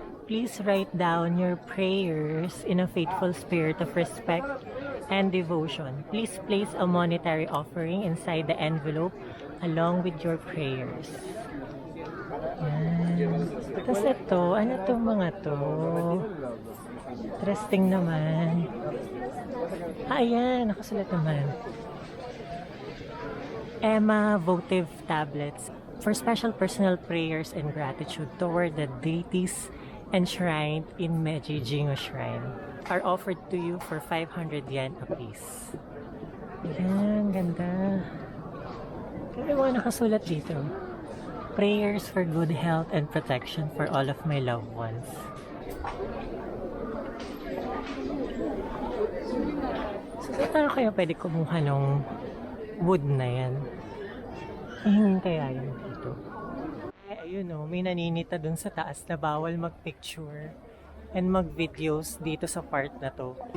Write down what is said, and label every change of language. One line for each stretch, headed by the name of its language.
English: Please write down your prayers in a faithful spirit of respect and devotion. Please place a monetary offering inside the envelope along with your prayers.
Filipino: Yan. Tapos ito, ano itong mga to? Interesting naman. Ayan, nakasulat naman.
English: Emma votive tablets for special personal prayers and gratitude toward the deities enshrined in Meiji Jingu Shrine are offered to you for 500 yen apiece.
Filipino: Ayan, ganda. Ano mga nakasulat dito?
English: Prayers for good health and protection for all of my loved ones.
Filipino: So, saan kaya pwede kumuha ng wood na yan? Hingin kaya yun dito? Ayun o, may naninita dun sa taas na bawal mag-picture and mag-videos dito sa part na to.